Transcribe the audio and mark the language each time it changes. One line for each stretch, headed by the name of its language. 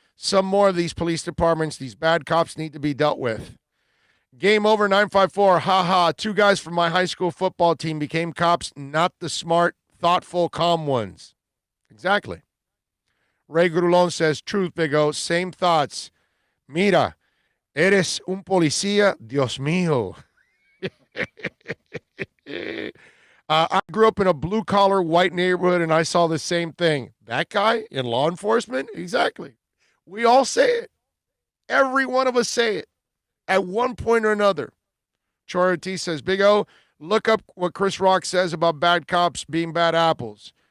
English: Some more of these police departments, these bad cops need to be dealt with. Game over, 954. Ha. 2 guys from my high school football team became cops, not the smart, thoughtful, calm ones. Exactly. Ray Grulon says, truth, Big O. Same thoughts.
Spanish: Mira, eres un policía, Dios mío.
English: I grew up in a blue-collar white neighborhood, and I saw the same thing. That guy in law enforcement? Exactly. We all say it. Every one of us say it at one point or another. Troy Ortiz says, Big O, look up what Chris Rock says about bad cops being bad apples.